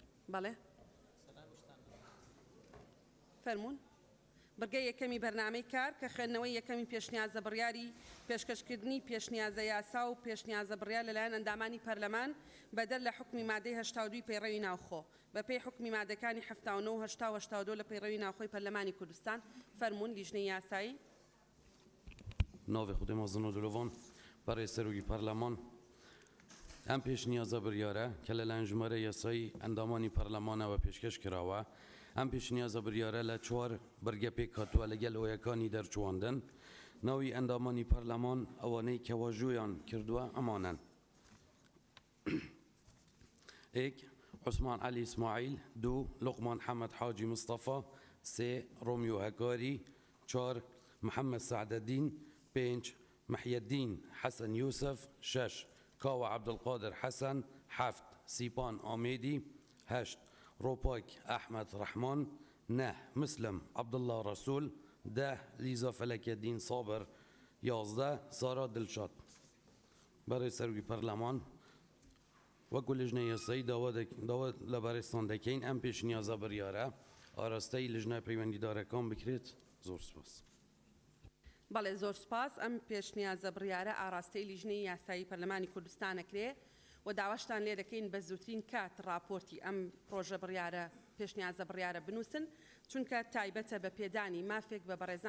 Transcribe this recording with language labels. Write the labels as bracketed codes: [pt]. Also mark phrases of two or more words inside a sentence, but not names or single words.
[ckb] بەڵێ فەرمونون بڕگەی یەکەمی بەرنامەی کار کە خوێندنەوەی یەکەمی پێشنیازە بڕیاری پێشکەشکردنی پێشنیازە یاسا و پێشنیازە بڕیار لەلایەن ئەندامانی پەرلەمان بەدەر لە حکمی مادەی 82 پەیڕەوی ناوخۆ بەپێی حکمی مادەکانی 79 و 82 لە پەیڕەوی ناوخۆی پەرلەمانی کوردستان فەرمونون لیژنەی یاسایی ناوی خودم مازن دلوان برای سروی پارلمان ام پیشنیازە بریارە کە لەلایەن ژمارە یاسایی ئەندامانی پەرلەمانەوە پێشکەش کراوە ام پیشنیازە بریارە لە 4 بەرگە پێک هاتووە لەگەل ئەوەکانی دەرچواندن ناوی ئەندامانی پەرلەمان ئەوانەی کە واژوویان کردووە ئەمانن ئێک عوسمان علی ئیسماعیل 2 لقمان حەمەد حاجی مستەفا 3 ڕۆمیۆ هەکاری 4 محمد سعدەدین 5 محی الدین حسن یوسف 6 کاوە عبدالقادر حسن 7 سیپان آمیدی 8 روپاک احمد رحمان 9 مسلم عبدالله رسول 10 لیزا فلک الدین صابر 11 سارا دلشاد برای سروی پەرلەمان وەکو لیژنەی یاسایی داوا لەبارەستان دەکەین ئەم پێشنیازە بڕیارە ئاراستەی لیژنە پەیوەندیدارەکان بکرێت زۆر سپاس بەڵێ زۆر سپاس ئەم پێشنیازە بڕیارە ئاراستەی لیژنەی یاسایی پەرلەمانی کوردستانەکرێ و داواشتان لێ دەکەین بە زووترین کات ڕاپۆرتی ئەم پرۆژە بڕیارە پێشنیازە بڕیارە بنووسن چونکە تایبەتە بە پێدانی مافێک بە بەڕێزان